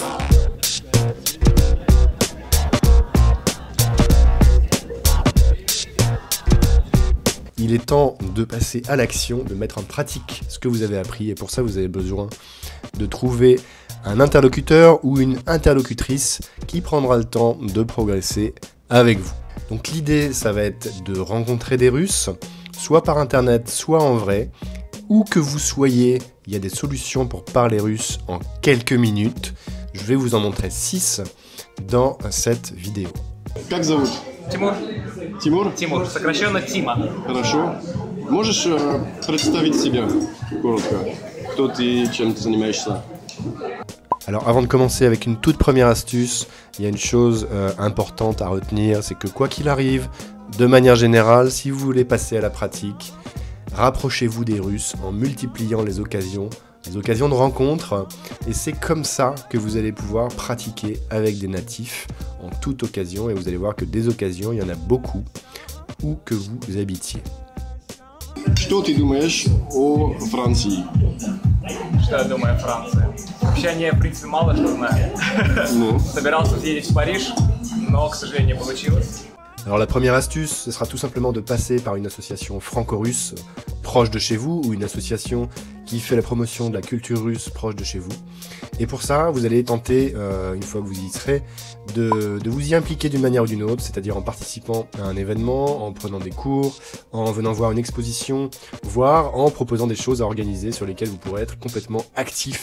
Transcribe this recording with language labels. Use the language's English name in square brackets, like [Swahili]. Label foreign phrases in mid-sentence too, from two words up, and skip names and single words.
[French] Il est temps de passer à l'action, de mettre en pratique ce que vous avez appris et pour ça vous avez besoin de trouver un interlocuteur ou une interlocutrice qui prendra le temps de progresser avec vous. Donc l'idée, ça va être de rencontrer des Russes, soit par internet, soit en vrai, où que vous soyez, il y a des solutions pour parler russe en quelques minutes. Je vais vous en montrer 6 dans cette vidéo. [Russian] Как зовут? Тимур. Тимур? Тимур, сокращенно Тима. Хорошо. Можешь представить себя коротко? Кто ты, чем ты занимаешься? [French] Alors avant de commencer avec une toute première astuce, il y a une chose importante à retenir, c'est que quoi qu'il arrive, de manière générale, si vous voulez passer à la pratique, rapprochez-vous des Russes en multipliant les occasions de rencontres, et c'est comme ça que vous allez pouvoir pratiquer avec des natifs en toute occasion, et vous allez voir que des occasions, il y en a beaucoup, où que vous habitiez. [Russian] Что ты думаешь о Франции? Что я думаю о Франции? Вообще о ней, в принципе, мало что знаю. Ну? Собирался съездить в Париж, но, к сожалению, не получилось. [French] Alors la première astuce, ce sera tout simplement de passer par une association franco-russe proche de chez vous, ou une association qui fait la promotion de la culture russe proche de chez vous. Et pour ça, vous allez tenter, une fois que vous y serez, de vous y impliquer d'une manière ou d'une autre, c'est-à-dire en participant à un événement, en prenant des cours, en venant voir une exposition, voire en proposant des choses à organiser sur lesquelles vous pourrez être complètement actif.